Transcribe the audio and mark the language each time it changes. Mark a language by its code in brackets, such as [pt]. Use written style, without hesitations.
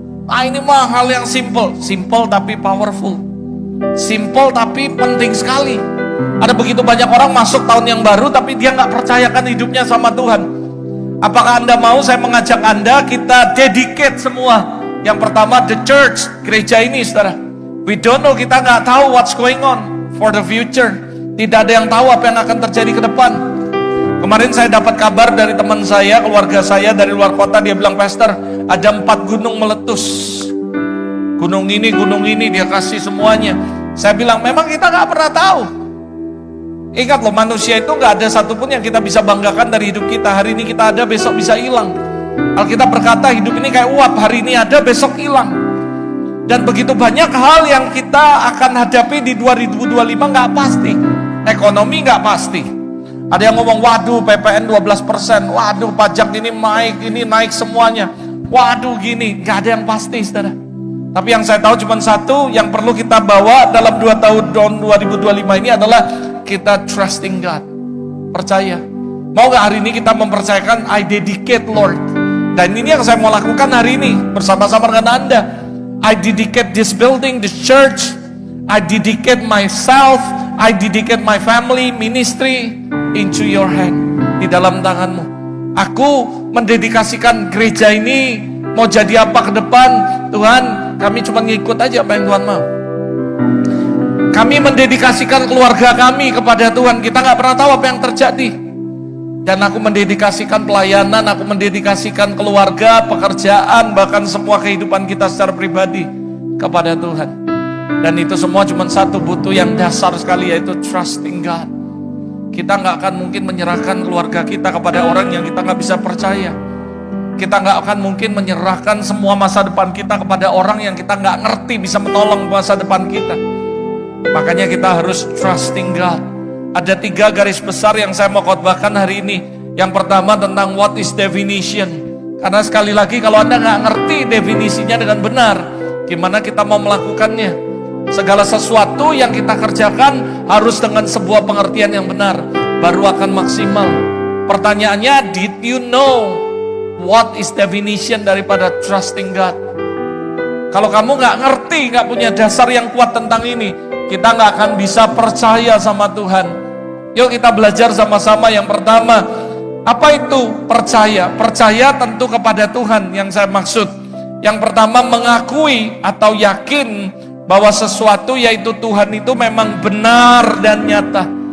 [id] Ini mah hal yang simple. Simple tapi powerful. Simple tapi penting sekali. Ada begitu banyak orang masuk tahun yang baru tapi dia gak percayakan hidupnya sama Tuhan. Apakah Anda mau saya mengajak Anda kita dedicate semua. Yang pertama, the church, gereja ini, saudara. [en] We don't know, [id] kita nggak tahu [en] what's going on for the future. [id] Tidak ada yang tahu apa yang akan terjadi ke depan. Kemarin saya dapat kabar dari teman saya, keluarga saya dari luar kota. Dia bilang, Pastor, ada 4 gunung meletus. Gunung ini dia kasih semuanya. Saya bilang, memang kita nggak pernah tahu. Ingat loh, manusia itu nggak ada satupun yang kita bisa banggakan dari hidup kita. Hari ini kita ada, besok bisa hilang. Alkitab berkata hidup ini kayak uap, hari ini ada, besok hilang. Dan begitu banyak hal yang kita akan hadapi di 2025 nggak pasti. Ekonomi nggak pasti. Ada yang ngomong, waduh PPN 12%, waduh pajak ini naik semuanya. Waduh gini, nggak ada yang pasti, saudara. Tapi yang saya tahu cuma satu, yang perlu kita bawa dalam 2 tahun 2025 ini adalah kita [en] trusting God. [id] Percaya. Mau nggak hari ini kita mempercayakan, [en] I dedicate Lord. [id] Dan ini yang saya mau lakukan hari ini bersama-sama dengan Anda. [en] I dedicate this building, this church. I dedicate myself, I dedicate my family, ministry into your hand. [id] Di dalam tanganmu. Aku mendedikasikan gereja ini. Mau jadi apa ke depan? Tuhan, kami cuma ngikut aja apa yang Tuhan mau. Kami mendedikasikan keluarga kami kepada Tuhan. Kita gak pernah tahu apa yang terjadi. Dan aku mendedikasikan pelayanan, aku mendedikasikan keluarga, pekerjaan, bahkan semua kehidupan kita secara pribadi kepada Tuhan. Dan itu semua cuma satu, butuh yang dasar sekali, yaitu [en] trusting God. [id] Kita gak akan mungkin menyerahkan keluarga kita kepada orang yang kita gak bisa percaya. Kita gak akan mungkin menyerahkan semua masa depan kita kepada orang yang kita gak ngerti bisa menolong masa depan kita. Makanya kita harus [en] trusting God. [id] Ada 3 garis besar yang saya mau khotbahkan hari ini. Yang pertama tentang [en] what is definition. [id] Karena sekali lagi kalau Anda nggak ngerti definisinya dengan benar, gimana kita mau melakukannya? Segala sesuatu yang kita kerjakan harus dengan sebuah pengertian yang benar, baru akan maksimal. Pertanyaannya, [en] did you know what is definition daripada trusting God? [id] Kalau kamu nggak ngerti, nggak punya dasar yang kuat tentang ini, kita nggak akan bisa percaya sama Tuhan. Yuk kita belajar sama-sama. Yang pertama, apa itu percaya? Percaya tentu kepada Tuhan yang saya maksud. Yang pertama, mengakui atau yakin bahwa sesuatu yaitu Tuhan itu memang benar dan nyata.